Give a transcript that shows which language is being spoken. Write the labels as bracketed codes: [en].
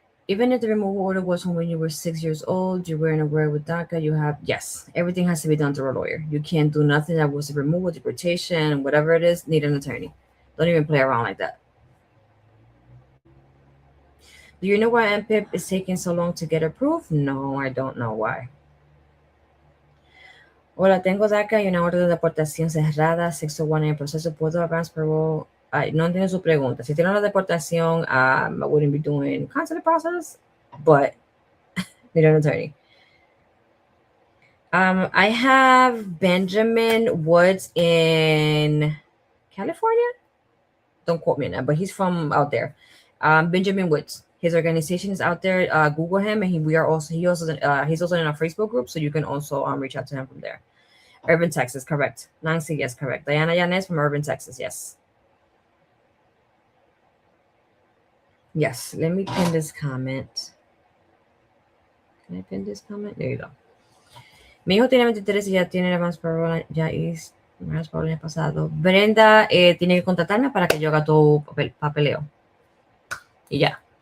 [en] Even if the removal order was from when you were 6 years old, you weren't aware with DACA, yes, everything has to be done through a lawyer. You can't do nothing that was a removal, deportation, whatever it is, need an attorney. Don't even play around like that. Do you know why MPIP is taking so long to get approved? No, I don't know why. [es] Hola, tengo DACA y una orden de deportación cerrada, 601 en el proceso. ¿Puedo advance parole Ay, no entiendo su pregunta. Si tiene una deportación, [en] I wouldn't be doing consular process, but need an attorney. I have Benjamin Woods in California. Don't quote me on that, but he's from out there. Benjamin Woods. His organization is out there. Google him, and he's also in our Facebook group, so you can also reach out to him from there. Urban, Texas, correct. Nancy, yes, correct. Diana Yanez from Urban, Texas, yes. Yes, let me pin this comment. Can I pin this comment? There you go. [es] Mi hijo tiene 23 y ya tiene advance parole, ya es advance parole el año pasado. Brenda tiene que contratarme para que yo haga todo papeleo. Y ya.